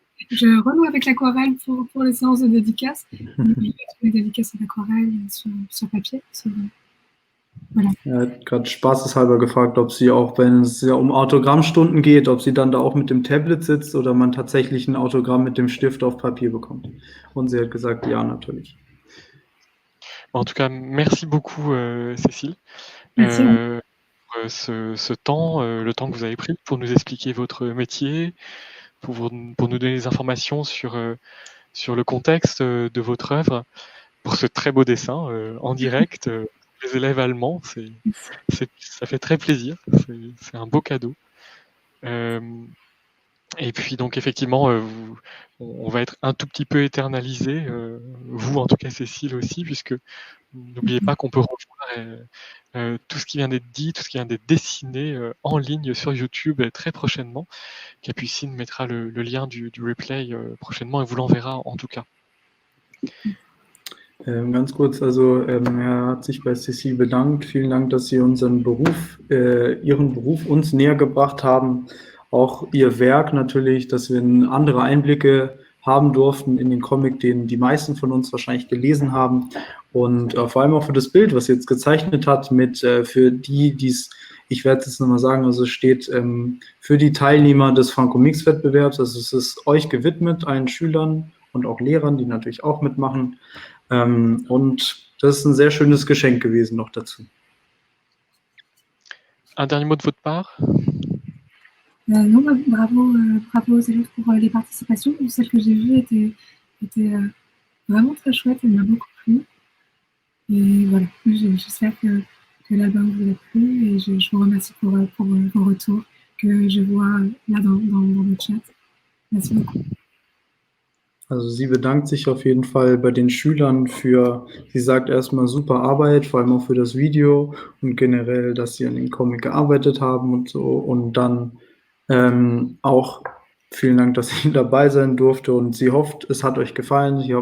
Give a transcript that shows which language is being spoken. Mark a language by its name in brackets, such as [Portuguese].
[French] Je renoue avec l'aquarelle pour les séances de dédicace. Je fais les dédicaces en aquarelle sur papier. Voilà. [German] Er hat gerade spaßeshalber gefragt, ob sie auch, wenn es ja um Autogrammstunden geht, ob sie dann da auch mit dem Tablet sitzt oder man tatsächlich ein Autogramm mit dem Stift auf Papier bekommt. Und sie hat gesagt, ja, natürlich. [French] En tout cas, merci beaucoup, Cécile, Merci. pour ce temps, le temps que vous avez pris pour nous expliquer votre métier, pour nous donner des informations sur le contexte de votre œuvre, pour ce très beau dessin en direct. Les élèves allemands, ça fait très plaisir, c'est un beau cadeau. Et puis donc effectivement, on va être un tout petit peu éternalisé, vous en tout cas Cécile aussi, puisque n'oubliez pas qu'on peut revoir tout ce qui vient d'être dit, tout ce qui vient d'être dessiné en ligne sur YouTube très prochainement. Capucine mettra le lien du replay prochainement et vous l'enverra en tout cas. [German] Ganz kurz, also er hat sich bei Cécile bedankt. Vielen Dank, dass Sie unseren Beruf, Ihren Beruf uns näher gebracht haben. auch ihr Werk natürlich, dass wir andere Einblicke haben durften in den Comic, den die meisten von uns wahrscheinlich gelesen haben. Und vor allem auch für das Bild, was sie jetzt gezeichnet hat, mit für die, die es, ich werde es nochmal sagen, also es steht für die Teilnehmer des Franco-Mix-Wettbewerbs, also es ist euch gewidmet, allen Schülern und auch Lehrern, die natürlich auch mitmachen. Und das ist ein sehr schönes Geschenk gewesen noch dazu. [French] Un dernier mot de votre part? Non, bravo aux élèves pour les participations. Celle que j'ai vue était vraiment très chouette, elle m'a beaucoup plu. Et voilà, j'espère que l'album vous a plu et je vous remercie pour vos retours que je vois là dans le chat. Merci beaucoup. [German] Also sie bedankt sich auf jeden Fall bei den Schülern für, sie sagt erstmal super Arbeit, vor allem auch für das Video und generell, dass sie an dem Comic gearbeitet haben und so. Und dann auch vielen Dank, dass ich dabei sein durfte und sie hofft, es hat euch gefallen.